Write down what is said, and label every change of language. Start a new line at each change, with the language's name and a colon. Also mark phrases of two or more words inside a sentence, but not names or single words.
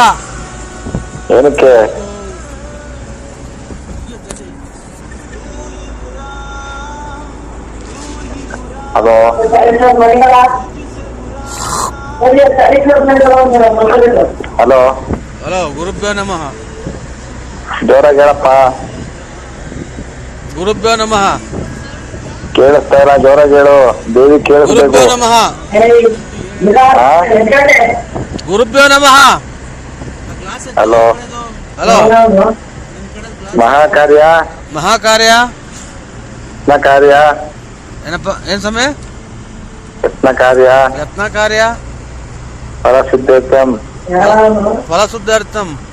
Kannada: ಏನಕ್ಕೆ? ಹಲೋ ಹಲೋ
Sanskrit: ಹಲೋ, ಗುರುಭ್ಯೋ ನಮಃ.
Kannada: ಜೋರಾಗಿ ಹೇಳಪ್ಪ.
Sanskrit: ಗುರುಭ್ಯೋ ನಮಃ.
Kannada: ಕೇಳಿಸ್ತಾ ಇಲ್ಲ, ಜೋರಾಗಿ ಹೇಳು. ದೇವಿ ಕೇಳಿಸ್ಬೇಕು.
Sanskrit: ಗುರುಭ್ಯೋ ನಮಃ. ಗುರುಭ್ಯೋ ನಮಃ.
Kannada: ಹಲೋ ಹಲೋ.
Sanskrit: ಮಹಾಕಾರ್ಯ ಮಹಾಕಾರ್ಯ ಯತ್ನ ಕಾರ್ಯ
Kannada: ಏನಪ್ಪ? ಏನ್ ಸಮಯ?
Sanskrit: ಯತ್ನ ಕಾರ್ಯ ಯತ್ನ ಕಾರ್ಯ ಫಲಸಿದ್ಧೇತಂ ಫಲಶುದ್ಧಾರ್ಥಂ.